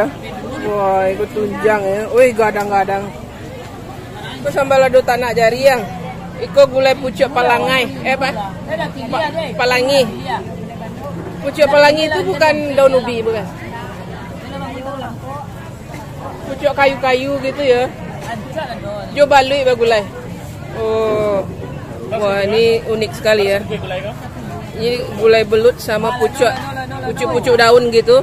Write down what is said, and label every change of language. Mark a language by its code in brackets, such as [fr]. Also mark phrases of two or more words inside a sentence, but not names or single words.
[id] Wah, itu tunjang ya. Woi, gadang-gadang. [min] Itu sambal lado tanah jariang. Iko gulai pucuk palangai. [id] Apa? Palangi. Pucuk palangi itu bukan daun ubi, bukan? Pucuk kayu-kayu gitu ya. [min] Coba balui bagulai. Oh. [id] Wah, ini unik sekali ya. Ini gulai belut sama pucuk daun gitu.